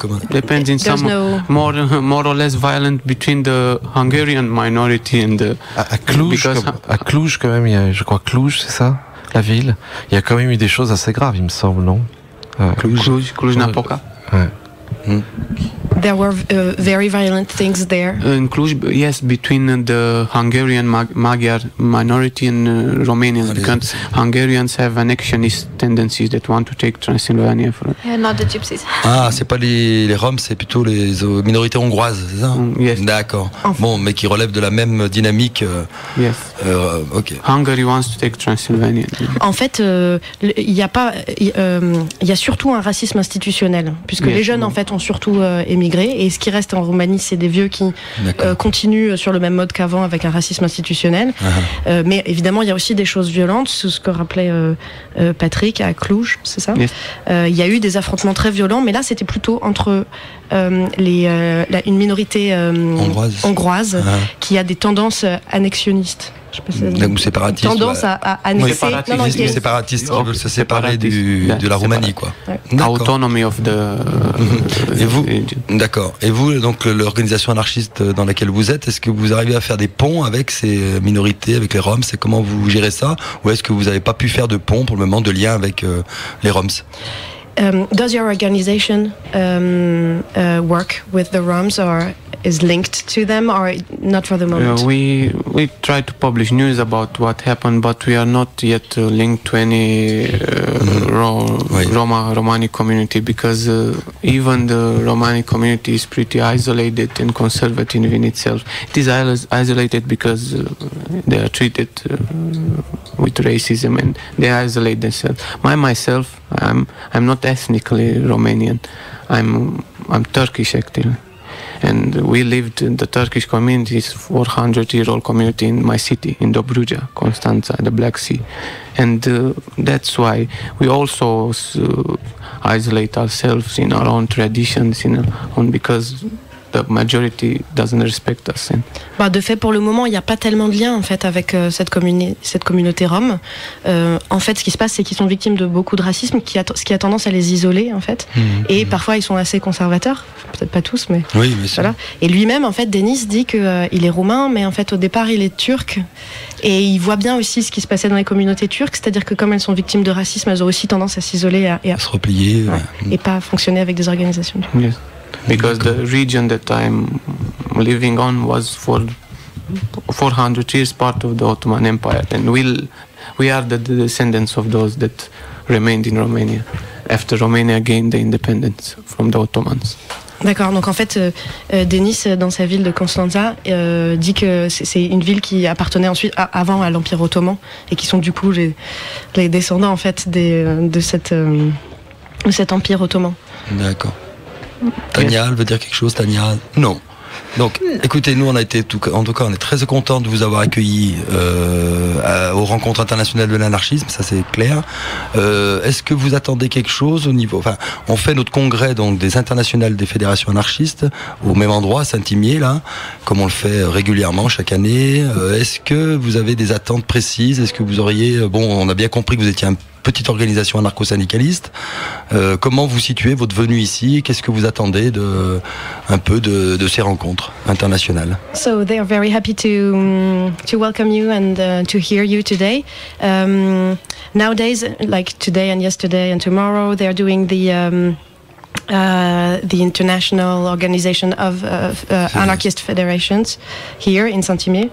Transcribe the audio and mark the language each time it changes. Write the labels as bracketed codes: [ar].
[en] Depends in some more or less violent between the Hungarian minority and the. [fr] À Cluj, quand même, je crois Cluj, c'est ça, la ville. Il y a quand même eu des choses assez graves, il me semble, non? Cluj-Napoca. Ouais. [en] There were very violent things there. In Cluj, yes, between the Hungarian Magyar minority and Romanians, because Hungarians have annexionist tendencies that want to take Transylvania. Not the gypsies. [fr] Ah, c'est pas les Roms, c'est plutôt les minorités hongroises, c'est ça? [en] Yes. [fr] D'accord. Bon, mais qui relèvent de la même dynamique. [en] Yes. [fr] Ok. [en] Hungary wants to take Transylvania. [fr] En fait, il y a surtout un racisme institutionnel, puisque les jeunes en fait ont surtout émigré, et ce qui reste en Roumanie, c'est des vieux qui continuent sur le même mode qu'avant avec un racisme institutionnel. Mais évidemment, il y a aussi des choses violentes, ce que rappelait Patrick à Cluj, c'est ça? [en] Yes. [fr] Il y a eu des affrontements très violents, mais là, c'était plutôt entre une minorité hongroise qui a des tendances annexionnistes. Ou séparatiste. Tendance à annexer. Séparatiste qui veulent se séparer de la Roumanie, quoi. [en] Autonomy of the. [fr] Et vous, d'accord. Et vous, donc l'organisation anarchiste dans laquelle vous êtes, est-ce que vous arrivez à faire des ponts avec ces minorités, avec les Roms? C'est comment vous gérez ça? Ou est-ce que vous n'avez pas pu faire de pont pour le moment, de lien avec les Roms? [en] Does your organization work with the Roms or is linked to them, or not for the moment? We try to publish news about what happened, but we are not yet linked to any Romani community, because even the Romani community is pretty isolated and conservative in itself. It is isolated because they are treated with racism and they isolate themselves. Myself, I'm not ethnically Romanian. I'm Turkish actually. And we lived in the Turkish community, 400-year-old community in my city, in Dobruja, Constanța, the Black Sea. And that's why we also isolate ourselves in our own traditions, because the majority doesn't respect us. [fr] De fait, pour le moment, il n'y a pas tellement de lien en fait avec cette communauté rome. En fait, ce qui se passe, c'est qu'ils sont victimes de beaucoup de racisme, ce qui a tendance à les isoler en fait. Et parfois, ils sont assez conservateurs. Peut-être pas tous, mais voilà. Et lui-même, en fait, Denis dit qu'il est roumain, mais en fait, au départ, il est turc. Et il voit bien aussi ce qui se passait dans les communautés turques, c'est-à-dire que comme elles sont victimes de racisme, elles ont aussi tendance à s'isoler et à se replier, et pas fonctionner avec des organisations. [en] Yes. Because the region that I'm living on was for 400 years part of the Ottoman Empire, and we are the descendants of those that remained in Romania after Romania gained the independence from the Ottomans. [fr] D'accord, donc en fait, Denis, dans sa ville de Constanța, dit que c'est une ville qui appartenait ensuite avant à l'Empire ottoman et qui sont du coup les descendants en fait de cet Empire ottoman. D'accord. Tania, elle veut dire quelque chose, Tania? Non. Donc, écoutez, nous, en tout cas, on est très contents de vous avoir accueillis aux rencontres internationales de l'anarchisme, ça c'est clair. Est-ce que vous attendez quelque chose au niveau... Enfin, on fait notre congrès donc des internationales des fédérations anarchistes au même endroit, à Saint-Imier, là, comme on le fait régulièrement chaque année. Est-ce que vous avez des attentes précises? Est-ce que vous auriez... Bon, on a bien compris que vous étiez petite organisation anarcho-syndicaliste. Comment vous situez votre venue ici? Qu'est-ce que vous attendez un peu de ces rencontres internationales? [en] So they are very happy to welcome you and to hear you today. Nowadays, like today and yesterday and tomorrow, they are doing the the International Organization of Anarchist Federations here in Saint-Imier.